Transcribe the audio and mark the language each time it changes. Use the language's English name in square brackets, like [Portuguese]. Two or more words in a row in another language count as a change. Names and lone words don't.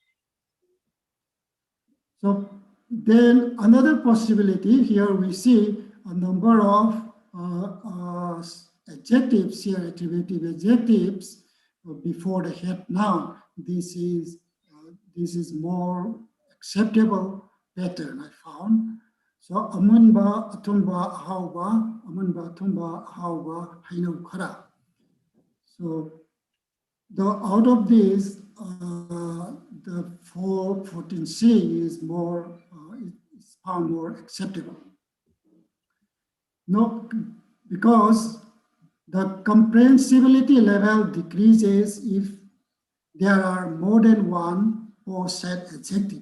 [English] So then another possibility here, we see a number of adjectives here, attributive adjectives before the head noun. This is more acceptable pattern I found. [Manipuri] So amunba atumba ahauba, amunba atumba ahauba hainau khara. [English] So out of these, the 14C is more is found more acceptable. No, because the comprehensibility level decreases if there are more than one post-head adjective.